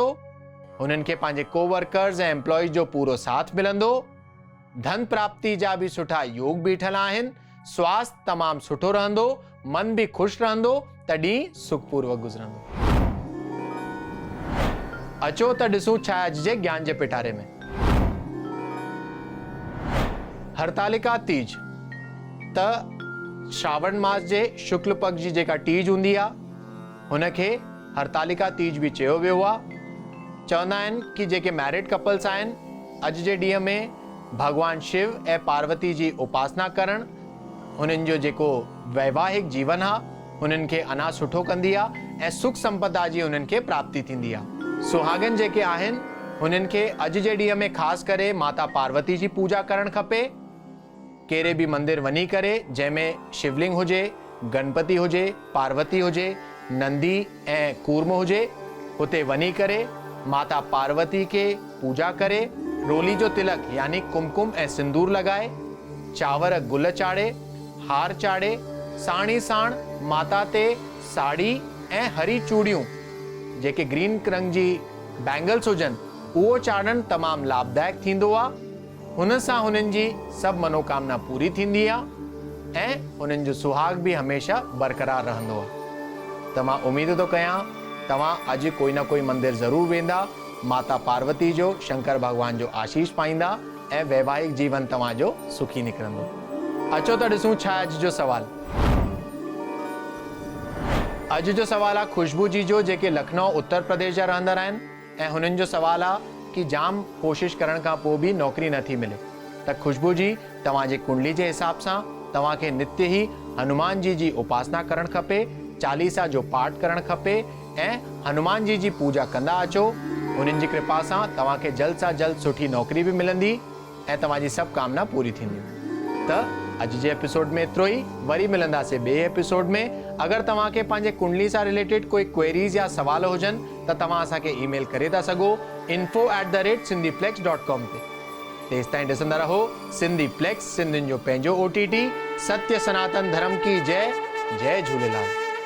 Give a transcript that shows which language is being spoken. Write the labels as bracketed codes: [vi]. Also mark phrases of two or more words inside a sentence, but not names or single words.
[sd] उन्हनि खे पंहिंजे कोवर्कर्स ऐं एम्प्लॉइज जो पूरो साथ मिलंदो। धन प्राप्ति जा भी सुठा योग बीठल आहिनि। स्वास्थ्य तमामु सुठो रहंदो। मन भी खुश रहंदो त ॾींहुं सुखपूर्वक गुज़रंदो। अचो त ॾिसूं छा अॼु जे ज्ञान जे पिटारे में। हरतालिका तीज त श्रावण मास जे शुक्ल पक्ष जी जेका तीज हूंदी आहे हुनखे हरतालिका तीज बि चयो वियो आहे। चवंदा आहिनि कि जेके मैरिड कपल्स आहिनि अॼु जे ॾींहं में भगवान शिव ऐं पार्वती जी उपासना करण हुननि जो जेको वैवाहिक जीवन आहे हुननि खे अञा सुठो कंदी आहे ऐं सुख संपदा जी हुननि खे प्राप्ति थींदी आहे। सुहागन जेके आहिनि हुननि खे अॼु जे ॾींहं में ख़ासि करे माता पार्वती जी पूजा करणु खपे। कहिड़े बि मंदिर वञी करे जंहिंमें शिवलिंग हुजे, गणपति हुजे, पार्वती हुजे, नंदी ऐं कूर्म हुजे, हुते वञी करे माता पार्वती के पूजा करे रोली जो तिलक यानी कुमकुम ऐं सिंदूर लगाए, चांवर गुल चाड़े, हार चाड़े, साणी साण माता ते साड़ी ऐं हरी चूड़ियूं जेके ग्रीन रंग जी बैंगल्स हुजनि उहो चाड़ण तमामु लाभदायक थींदो आहे। हुन सां हुननि जी सभु मनोकामना पूरी थींदी आहे ऐं हुननि जो सुहाग बि हमेशा बरक़रार रहंदो आहे। त मां उमेद थो कयां तव्हां अॼु कोई न कोई मंदिर ज़रूर वेंदा, माता पार्वती जो, शंकर भगवान जो आशीष पाईंदा ऐं वैवाहिक जीवन तव्हांजो सुखी निकिरंदो। अचो त ॾिसूं छा अॼु जो सवाल। अॼु जो सवाल आहे खुशबू जी जो, जेके लखनऊ उत्तर प्रदेश जा रहंदड़ आहिनि ऐं हुननि जो सवाल आहे कि जाम कोशिश करण खां पोइ बि नौकरी नथी मिले। त खुशबू जी तव्हांजे कुंडली जे हिसाब सां तव्हांखे नित्य ही हनुमान जी जी उपासना करणु खपे, चालीसा जो पाठ करणु खपे ऐं हनुमान जी जी पूजा कंदा अचो। उन्हनि जी कृपा सां तव्हांखे जल्द सां जल्द सुठी नौकरी बि मिलंदी ऐं तव्हांजी सभु कामना पूरी थींदियूं। त अॼु जे एपिसोड में एतिरो ई। वरी मिलंदासीं ॿिए एपिसोड में। अगरि तव्हांखे पंहिंजे कुंडली सां रिलेटेड कोई क्वेरीज़ या सवाल हुजनि त तव्हां असांखे ईमेल करे था सघो info@sindhiplex.com ते। तेसि ताईं ॾिसंदा रहो सिंधीप्लेक्स, सिंधियुनि जो पंहिंजो OTT। [hi] सत्य सनातन धर्म की जय। जय झूलेलाल।